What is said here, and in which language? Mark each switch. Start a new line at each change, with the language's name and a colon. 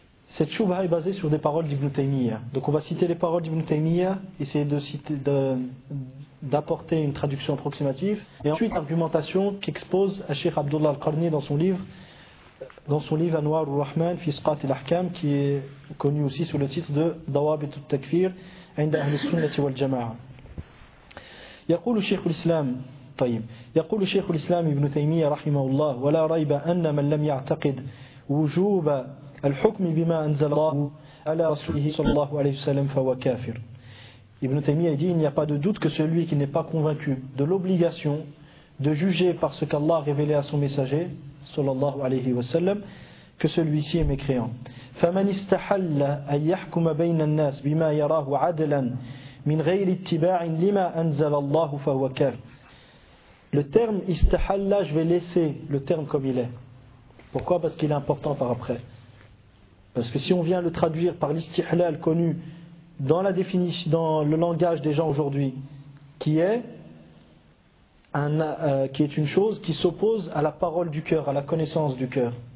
French: Cette shubha est basée sur des paroles d'Ibn Taymiyyah. Donc on va citer les paroles d'Ibn Taymiyyah, essayer de citer, d'apporter une traduction approximative, et ensuite l'argumentation qu'expose Cheikh Abdullah Al-Qarni dans son livre Anwar al-Rahman fi Isqat al-Ahkam, qui est connu aussi sous le titre de Dawabit al-Takfir inda Ahl al-Sunnah wal Jama'ah.
Arabic: Yaqulu Cheikh al-Islam طيب يقول شيخ الإسلام ابن تيمية رحمه الله ولا ريب أن من لم يعتقد وجوب الحكم بما أنزل الله على رسوله صلى الله عليه وسلم فهو كافر.
French: ابن تيمية dit il n'y a pas de doute que celui qui n'est pas convaincu de l'obligation de juger par ce qu'Allah a révélé à son messager
Arabic: صلى الله عليه وسلم
French: que celui-ci est mécréant.
Arabic: فمن استحل أن يحكم بين الناس بما يراه عدلا من غير اتباع لما أنزل الله فهو كافر.
French: Le terme istahalla, je vais laisser le terme comme il est. Pourquoi? Parce qu'il est important par après. Parce que si on vient le traduire par l'istihlal connu dans la définition, dans le langage des gens aujourd'hui, qui est une chose qui s'oppose à la parole du cœur, à la connaissance du cœur.